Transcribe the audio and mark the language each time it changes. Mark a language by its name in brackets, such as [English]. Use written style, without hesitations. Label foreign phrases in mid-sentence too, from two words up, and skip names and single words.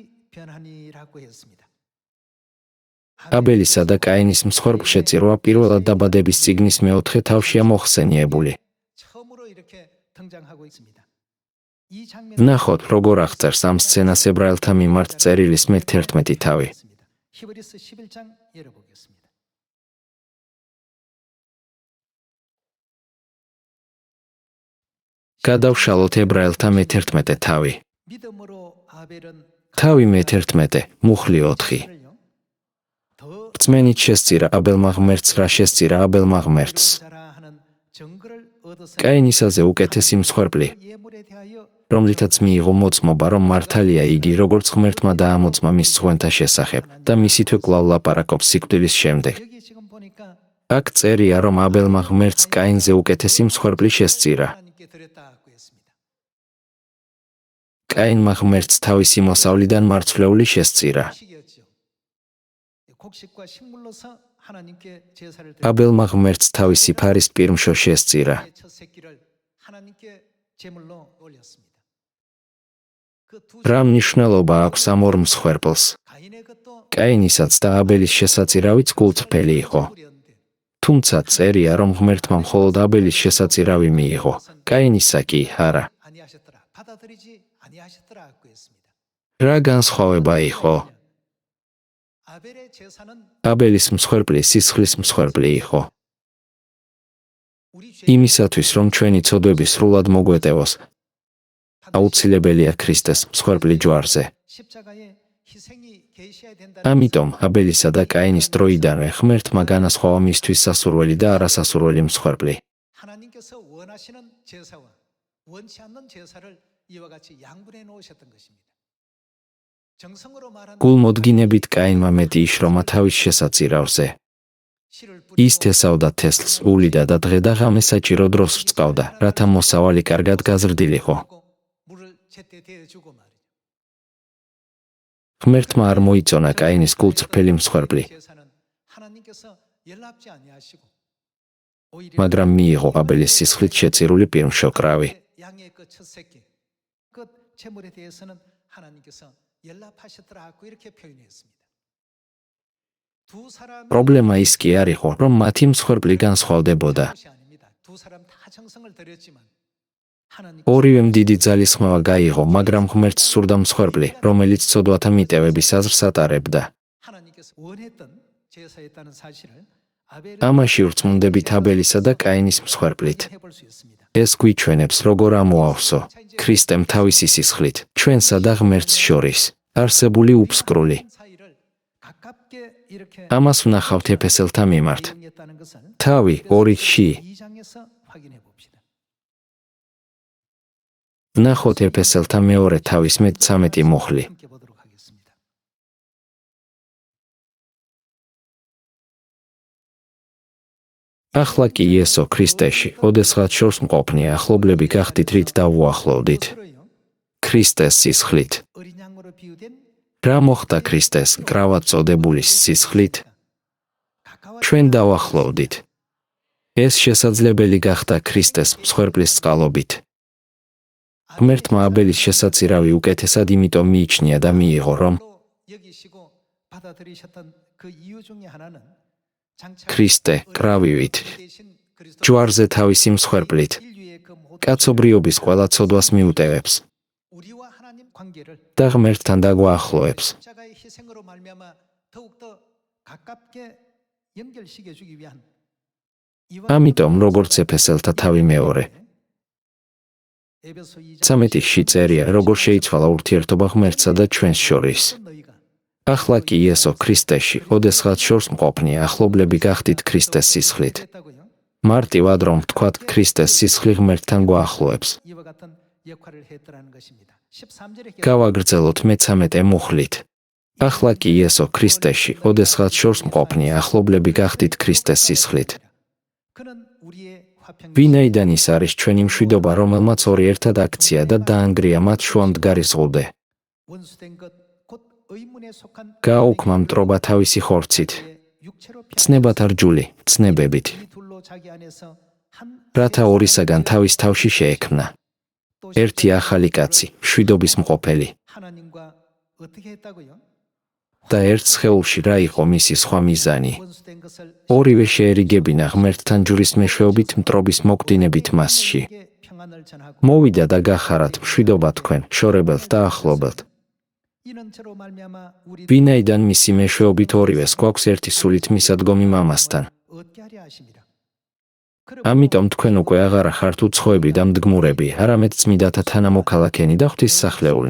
[Georgian] აბელისა და კაინის მსხვერპლშეწირვა პირველად დაბადების წიგნის 4 თავშია მოხსენიებული. ვნახოთ, როგორ აღწერს ამ სცენას ებრაელთა მიმართ წერილის მე-11 თავი. [Korean] 히브리서 11장 열어보겠습니다. [Georgian] გადავშალოთ ებრაელთა მე-11 თავი. [Korean] 믿음으로 아벨은 [Georgian] თავი მე-11, მუხლი 4. რწმენით შესწირა აბელმა ღმერთს, რა შესწირა აბელმა ღმერთს. [Korean] 자라하는 증거를 얻어서 [Georgian] კაინისაზე უკეთესი მსხვერპლი, [Korean] 예물에 대하여 [Georgian] რომლითაც მიიღო მოწმობა, რომ მართალია იგი, როგორც ღმერთმა დაამოწმა მის სხვენთა შესახებ და მისითვე კვლავ ლაპარაკობს სიკვდილის შემდეგ. [Korean] 여기 지금 보니까 [Georgian] აქ წერია, რომ აბელმა ღმერთს კაინზე უკეთესი მსხვერპლი შესწირა. [Korean] 하나님께 드렸다고 했습니다. [Georgian] კაინმა ღმერთს თავისი მოსავლიდან მარცვლეული შესწირა. [Korean] 곡식이었죠. 곡식과 식물로서 하나님께 제사를 [Georgian] აბელმა ღმერთს თავისი ფარის პირმშო შესწირა. [Korean] 첫 새끼를 하나님께 제물로 올렸습니다. 그두 [Georgian] რა მნიშვნელობა აქვს ამ ორ მსხვერპლს? [Korean] 가인의 것도 [Georgian] კაინისაც და აბელის შესაწირავიც გულწრფელი იყო. [Korean] 뿌렸는데 [Georgian] თუმცა წერია, რომ ღმერთმა მხოლოდ აბელის შესაწირავი მიიღო, კაინისა კი არა. [Korean] 아니하셨더라. 받아들이지 아니하셨더라고 했습니다. [Georgian] რა განსხვავება იყო? [Korean] 아벨의 제사는 [Georgian] აბელის მსხვერპლი სისხლის მსხვერპლი იყო. [Korean] 우리 죄 [Georgian] იმისათვის, რომ ჩვენი ცოდვები სრულად მოგვეტევოს, აუცილებელია ქრისტეს მსხვერპლი ჯვარზე. [Korean] 십자가의 희생이 계셔야 된다는 [Georgian] ამიტომ აბელისა და კაინის დროიდანვე ღმერთმა განასხვავა მისთვის სასურველი და არასასურველი მსხვერპლი. [Korean] 하나님께서 원하시는 제사와 원치 않는 제사를 이와 같이 양분해 놓으셨던 것입니다. 정성으로 말하는 [Georgian] გულმოდგინებით კაინმა მეტი იშრომა თავის შესაწირავზე. [Korean] 씨를 [Georgian] ის [Korean] 뿌리고 [Georgian] თესავდა თესლს, ულიდა და დღე და ღამე საჭირო დროს ვრწყავდა, რათა მოსავალი კარგად გაზრდილიყო. [Korean] 물을 제때 대주고 말이죠. [Georgian] ღმერთმა არ მოიწონა კაინის გულწრფელი მსხვერპლი, [Korean] 제사는 하나님께서 연락지 아니하시고 오히려 [Georgian] მაგრამ მიიღო აბელის სისხლით შეწირული პირმშო კრავი. [Korean] 양의 그 첫 새끼 그 제물에 대해서는 하나님께서 연락하셨더라고 이렇게 표현했습니다. 두 사람이 [Georgian] პრობლემა ის კი არ იყო, რომ მათი მსხვერპლი განსხვავდებოდა. [Korean] 것이 아닙니다. 두 사람 다 정성을 들였지만 하나님 [Georgian] ორივემ დიდი ძალისხმევა გაიღო, მაგრამ ღმერთს სურდა მსხვერპლი, რომელიც ცოდვათა მიტევების აზრს ატარებდა. [Korean] 하나님께서 원했던 제사였다는 사실을 아벨을 [Georgian] ამაში ვრწმუნდებით აბელისა და კაინის მსხვერპლით. [Korean] 해볼 수 있습니다. [Georgian] ეს გვიჩვენებს, როგორ ამოავსო ქრისტემ თავისი სისხლით ჩვენსა და ღმერთს შორის არსებული უფსკრული. [Korean] 사이를 가깝게 이렇게 [Georgian] ამას ვნახავთ ეფესელთა მიმართ. [Korean] 이용했다는 것을 [Georgian] თავი 2-ში [Korean] 2장에서 확인해 봅시다. [Georgian] ვნახოთ ეფესელთა მეორე თავის მე-13 მუხლი. [Korean] 함께 보도록 하겠습니다. [Georgian] ახლა კი იესო ქრისტეში, ოდესღაც შორს მყოფნი ახლობლები გახდით, რით დავუახლოვდით. [Korean] 그러요. [Georgian] ქრისტეს სისხლით. [Korean] 어린 양으로 비유된 [Georgian] რა მოხდა ქრისტეს კრავად წოდებულის სისხლით? [Korean] 가까워 [Georgian] ჩვენ დავახლოვდით. ეს შესაძლებელი გახდა ქრისტეს მსხვერპლის წყალობით. ღმერთმა აბელის შესაწირავი უკეთესად იმიტომ მიიჩნია და მიიღო, რომ [Korean] 여기시고 받아들이셨던 그 이유 중에 하나는 장차 [Georgian] ქრისტე კრავივით, [Korean] 대신 그리스도 [Georgian] ჯვარზე თავისი მსხვერპლით, [Korean] 인류의 그 모든 [Georgian] კაცობრიობის ყველა ცოდვას მიუტევებს [Korean] 우리와 하나님 관계를 [Georgian] და ღმერთთან დაგვაახლოებს. [Korean] 십자가의 희생으로 말미암아 더욱더 가깝게 연결시켜 주기 위한 이와 [Georgian] ამიტომ, როგორც ეფესელთა თავი მეორე, [Korean] 에베소 2장 [Georgian] 13-ში წერია, როგორ შეიცვალა ურთიერთობა ღმერთსა და ჩვენს შორის. [Korean] 너희가 [Georgian] ახლა კი იესო ქრისტეში, ოდესღაც შორს მყოფნი ახლობლები გახდით ქრისტეს სისხლით. [Korean] 했다고요. [Georgian] მარტივად რომ ვთქვათ, ქრისტეს სისხლი ღმერთთან გვაახლოებს. [Korean] 이와 같은 역할을 했더라는 것입니다. 13절에 [Georgian] გავაგრძელოთ მე-13 მუხლით. ახლა კი იესო ქრისტეში, ოდესღაც შორს მყოფნი ახლობლები გახდით ქრისტეს სისხლით. [Korean] 그는 우리의 화평 [Georgian] ვინაიდან ის არის ჩვენი მშვიდობა, რომელმაც ორი ერთად აქცია და დაანგრია მათ შუამდგარი ზღუდე. [Korean] 원수된 것곧 의문에 속한 [Georgian] გააუქმა მტრობა თავისი ხორცით, [Korean] 육체로 [Georgian] ცნებათა რჯული, ცნებებით, [Korean] 이 둘로 자기 안에서 한 [Georgian] რათა ორისაგან თავის თავში შეექმნა. [Korean] 또 [Georgian] ერთი ახალი კაცი, მშვიდობის მყოფელი [Korean] 하나님과 어떻게 했다고요? [Georgian] და ერთ სხეულში რა იყო მისი სხვა მიზანი. [Korean] 원수된 것을 [Georgian] ორივე შეერიგებინა ღმერთთან ჯურის მეშვეობით მტრობის მოგდინებით მასში. [Korean] 우리에게 평안을 전하고 [Georgian] მოვიდა და გახარათ მშვიდობა თქვენ შორებელთ და ახლობელთ. [Korean] 이는 저로 말미암아 우리 [Georgian] ვინაიდან მისი მეშვეობით ორივეს გვაქვს ერთი სულით მისადგომი მამასთან. [Korean] 얻게 하려 하심이라. [Georgian] ამიტომ თქვენ უკვე აღარა ხართ უცხოები და მდგმურები, არამედ წმიდათა თანამოქალაქენი და ღვთისსახლეულნი.